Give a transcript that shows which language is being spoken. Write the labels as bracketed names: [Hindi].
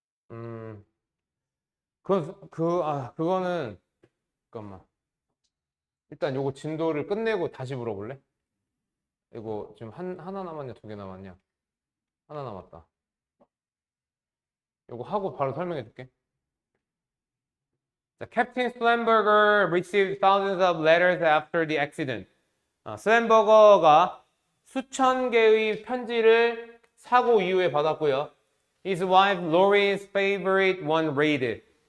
[Korean] 음. 그거는, 잠깐만. 일단 요거 진도를 끝내고 다시 물어볼래? 이거 지금 하나 남았냐, 2개 남았냐? 하나 남았다. 요거 하고 바로 설명해 줄게. [English] 자, Captain Slamberger received thousands of letters after the accident. [Korean] 슬램버거가 수천 개의 편지를 사고 이후에 받았고요. [English] His wife Lori's favorite one read.